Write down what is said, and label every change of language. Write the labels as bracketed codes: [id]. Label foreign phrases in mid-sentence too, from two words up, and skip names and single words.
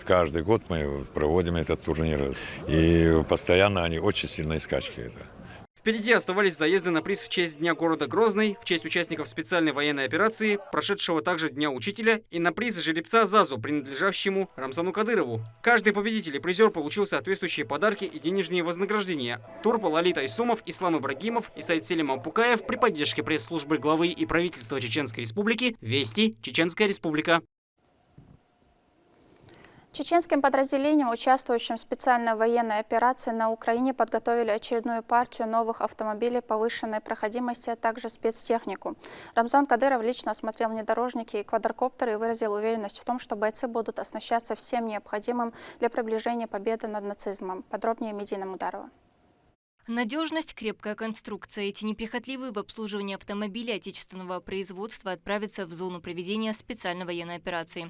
[ru] Каждый год мы проводим этот турнир. И постоянно они очень сильные скачки. Впереди оставались заезды на приз в честь Дня города Грозный, в честь участников специальной военной операции, прошедшего также Дня учителя, и на приз жеребца ЗАЗу, принадлежащему Рамзану Кадырову. Каждый победитель и призер получил соответствующие подарки и денежные вознаграждения. Турпал Алита Исумов, Ислам Ибрагимов и Саид Селим Апукаев при поддержке пресс-службы главы и правительства Чеченской Республики. Вести, Чеченская Республика. Чеченским подразделениям, участвующим в специальной военной операции на Украине, подготовили очередную партию новых автомобилей повышенной проходимости, а также спецтехнику. Рамзан Кадыров лично осмотрел внедорожники и квадрокоптеры и выразил уверенность в том, что бойцы будут оснащаться всем необходимым для приближения победы над нацизмом. Подробнее Медина Мударова. Надежность, крепкая конструкция. Эти неприхотливые в обслуживании автомобилей отечественного производства отправятся в зону проведения специальной военной операции.